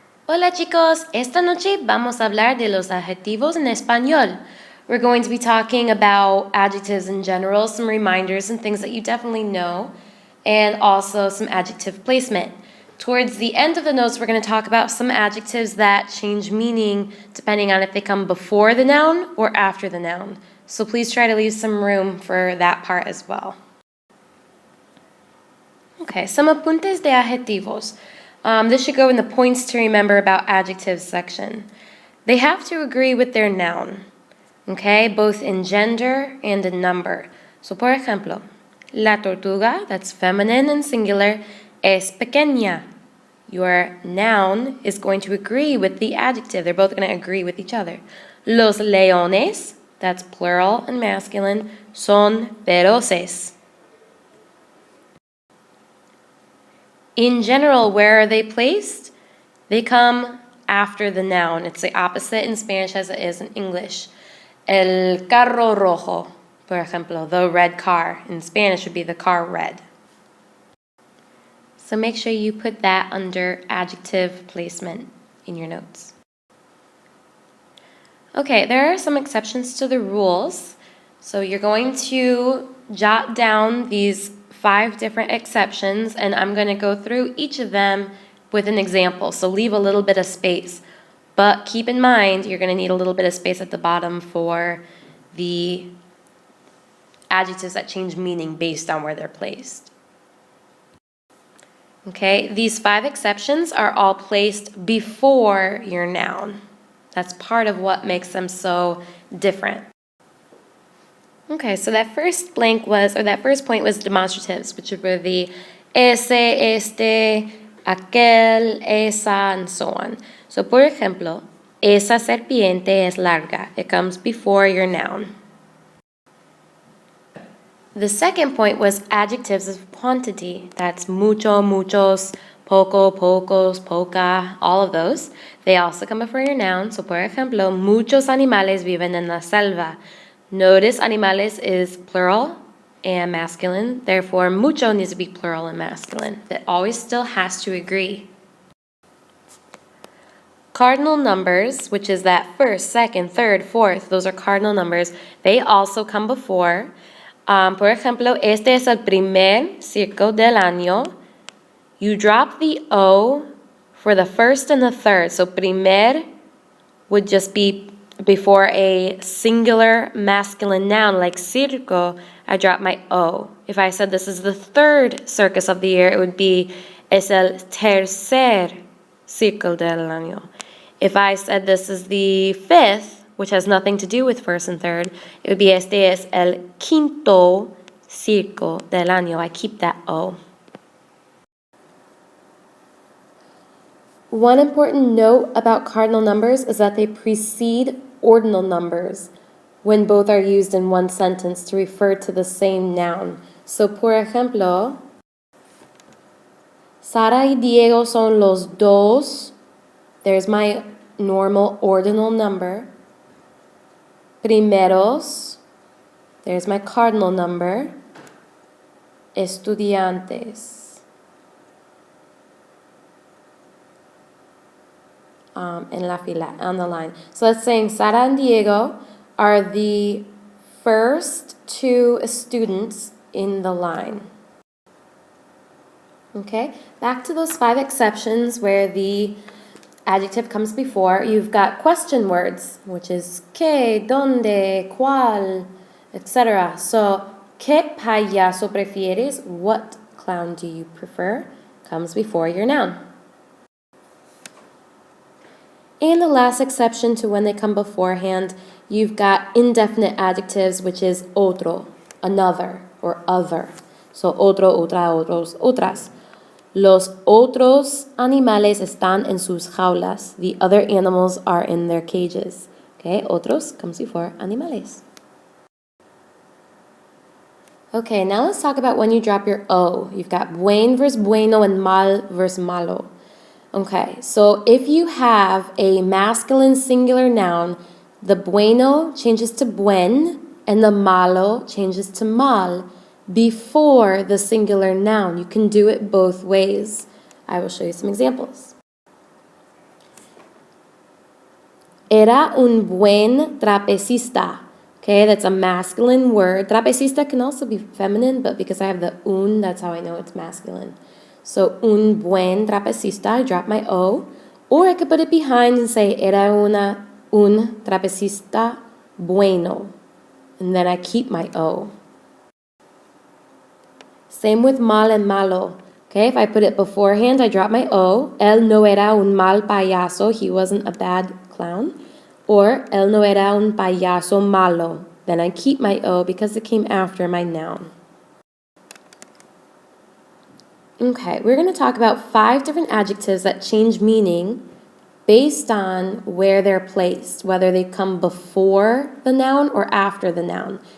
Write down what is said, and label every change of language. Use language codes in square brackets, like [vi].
[es] Hola chicos, esta noche vamos a hablar de los adjetivos en español. [en] We're going to be talking about adjectives in general, some reminders and things that you definitely know, and also some adjective placement. Towards the end of the notes, we're going to talk about some adjectives that change meaning depending on if they come before the noun or after the noun. So please try to leave some room for that part as well. Okay, some [es] apuntes de adjetivos. [en] This should go in the points to remember about adjectives section. They have to agree with their noun, okay, both in gender and in number. [es] So, por ejemplo, la tortuga, [en] that's feminine and singular, [es] es pequeña. [en] Your noun is going to agree with the adjective. They're both going to agree with each other. [es] Los leones, [en] that's plural and masculine, [es] son feroces. [en] In general, where are they placed? They come after the noun. It's the opposite in Spanish as it is in English. [es] El carro rojo, por ejemplo, [en] the red car. In Spanish would be the car red. So make sure you put that under adjective placement in your notes. Okay, there are some exceptions to the rules. So you're going to jot down these 5 different exceptions, and I'm going to go through each of them with an example. So leave a little bit of space. But keep in mind, you're going to need a little bit of space at the bottom for the adjectives that change meaning based on where they're placed. Okay, these 5 exceptions are all placed before your noun. That's part of what makes them so different. Okay, so that first point was demonstratives, which were the ese, este, aquel, esa, and so on. [es] So, por ejemplo, esa serpiente es larga. [en] It comes before your noun. The second point was adjectives of quantity. That's mucho, muchos, poco, pocos, poca, all of those. They also come before your noun. [es] So, por ejemplo, muchos animales viven en la selva. [en] Notice animales is plural and masculine. Therefore, mucho needs to be plural and masculine. That always still has to agree. Cardinal numbers, which is that first, second, third, fourth, those are cardinal numbers. They also come before. [es] Por ejemplo, este es el primer circo del año. [en] You drop the O for the first and the third. So primer would just be before a singular masculine noun like circo, I drop my O. If I said this is the third circus of the year, it would be [es] es el tercer circo del año. [en] If I said this is the fifth, which has nothing to do with first and third, it would be [es] este es el quinto circo del año. [en] I keep that O. One important note about cardinal numbers is that they precede ordinal numbers when both are used in one sentence to refer to the same noun. [es] So, por ejemplo, Sara y Diego son los dos. [en] There's my normal ordinal number. Primeros. There's my cardinal number. Estudiantes. [es] En la fila, [en] on the line. So that's saying Sara and Diego are the first 2 students in the line. Okay, back to those 5 exceptions where the adjective comes before. You've got question words, which is qué, dónde, cuál, etc. [es] So, ¿qué payaso prefieres? [en] What clown do you prefer? Comes before your noun. And the last exception to when they come beforehand, you've got indefinite adjectives, which is otro, another, or other. [es] So, otro, otra, otros, otras. Los otros animales están en sus jaulas. [en] The other animals are in their cages. Okay, otros comes before animales. Okay, now let's talk about when you drop your O. You've got buen versus bueno and mal versus malo. Okay, so if you have a masculine singular noun, the bueno changes to buen and the malo changes to mal before the singular noun. You can do it both ways. I will show you some examples. [es] Era un buen trapecista. [en] Okay, that's a masculine word. Trapecista can also be feminine, but because I have the un, that's how I know it's masculine. So, [es] un buen trapecista, [en] I drop my O. Or I could put it behind and say, [es] era un trapecista bueno. [en] And then I keep my O. Same with mal and malo. Okay, if I put it beforehand, I drop my O. [es] Él no era un mal payaso. [en] He wasn't a bad clown. [es] Or, él no era un payaso malo. [en] Then I keep my O because it came after my noun. Okay, we're going to talk about 5 different adjectives that change meaning based on where they're placed, whether they come before the noun or after the noun.